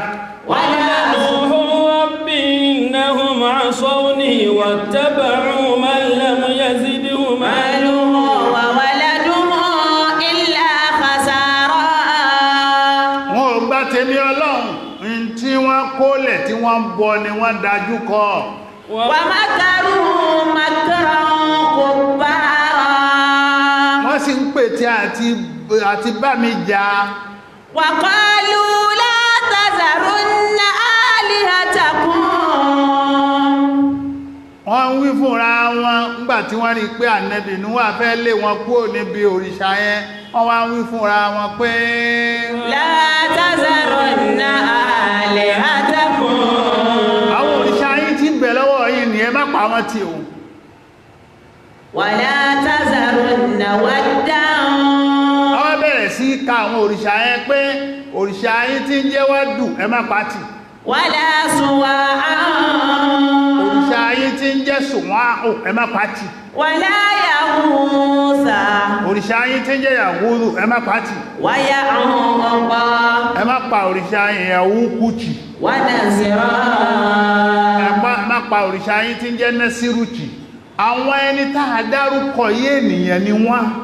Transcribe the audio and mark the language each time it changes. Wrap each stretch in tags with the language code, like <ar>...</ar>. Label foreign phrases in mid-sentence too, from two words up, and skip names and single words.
<ar>وَنَوْحٌ رَبِّ إِنَّهُمْ عَصَوْنِي وَاتَّبَعُوا مَن لَّمْ يَزِدْهُ مَالُهُ وَوَلَدُهُ إِلَّا خَسَارًا</ar> <yo>wọn ò gbà tèmi Ọlọ́run tí wọ́n kólẹ̀ tí wọ́n bọ ni wọ́n dájú kọ</yo> <ar>وَمَكَرُوا مَكْرًا كُبَّارًا</ar> <yo>wọ́n sì ń pète àti bá mi jà</yo> <ar>وَقَالُوا لَا تَذَرُنَّ آلِهَتَكُمْ</ar> <yo>wọ́n ń wí fúnra wọn nígbà tí wọ́n rí pé Ànábì Núhù fẹ́ lé wọn kúrò níbi òrìṣà yẹn wọ́n wá ń wí fúnra wọn pé</yo> <ar>لَا تَذَرُنَّ آلِهَتَكُمْ</ar> <yo>àwọn òrìṣà yín tí ń bẹ lọ́wọ́ yín ni ẹ má pa wọ́n tì o</yo> <ar>وَلَا تَذَرُنَّ وَدًّا</ar> <yo>wọ́n bẹ̀rẹ̀ sí ka àwọn òrìṣà yẹn pé òrìṣà yín tí ń jẹ́ Wádù ẹ má pa tì</yo> <ar>وَلَا سُوَاعًا</ar> <yo>òrìṣà yín tí ń jẹ́ Sùwáàhù ẹ má pa tì</yo> <ar>وَلَا يَغُوثَ</ar> <yo>òrìṣà yín tí ń jẹ́ Yàgúthù ẹ má pa tì</yo> <ar>وَيَعُوقَ</ar> <yo>ẹ má pa òrìṣà yín Yàwúkùtì</yo> <ar>وَنَسْرًا</ar> <yo>ẹ má pa òrìṣà yín tí ń jẹ́ Nẹ́sírùtì àwọn ẹni tá a dárúkọ yí ènìyàn ni wọ́n</yo>